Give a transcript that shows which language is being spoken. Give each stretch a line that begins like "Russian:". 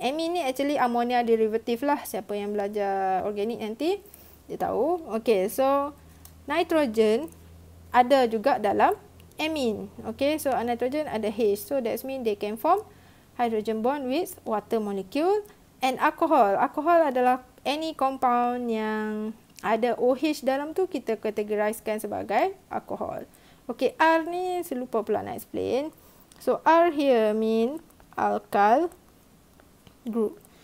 Malay: Amine ni actually ammonia derivative lah. Siapa yang belajar organik nanti, dia tahu. Okay, so nitrogen ada juga dalam amine. Okay, so nitrogen ada H.
English: So that means they can form hydrogen bond with water molecule. And alcohol.
Malay: Alcohol adalah any compound yang ada OH dalam tu kita categorizekan sebagai alcohol. Okay, R ni saya lupa pula nak explain.
English: So R here mean alkyl group.